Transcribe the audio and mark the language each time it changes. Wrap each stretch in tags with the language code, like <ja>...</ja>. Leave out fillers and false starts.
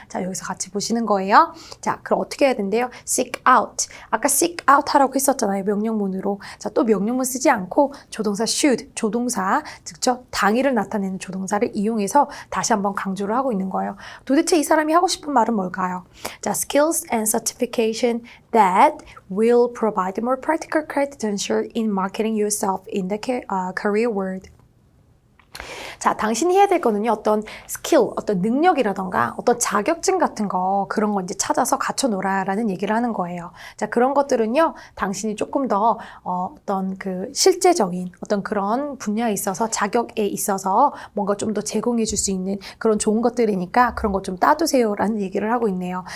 <ko>자, 여기서 같이 보시는 거예요. 자, 그럼 어떻게 해야 된대요?</ko> <en>seek out.</en> <ko>아까</ko> <en>seek out</en> <ko>하라고 했었잖아요. 명령문으로. 자, 또 명령문 쓰지 않고 조동사 should, 조동사, 즉 당일을 나타내는 조동사를 이용해서 다시 한번 강조를 하고 있는 거예요. 도대체 이 사람이 하고 싶은 말은 뭘까요?</ko> <en>자, skills and certification that will provide more practical credential in marketing yourself in the career world.</en> <ko>자, 당신이 해야 될 거는요, 어떤 스킬, 어떤 능력이라던가 어떤 자격증 같은 거 그런 거 이제 찾아서 갖춰놓으라라는 얘기를 하는 거예요. 자, 그런 것들은요, 당신이 조금 더 어떤 그 실제적인 어떤 그런 분야에 있어서 자격에 있어서 뭔가 좀 더 제공해 줄 수 있는 그런 좋은 것들이니까 그런 거 좀 따두세요라는 얘기를 하고 있네요.</ko>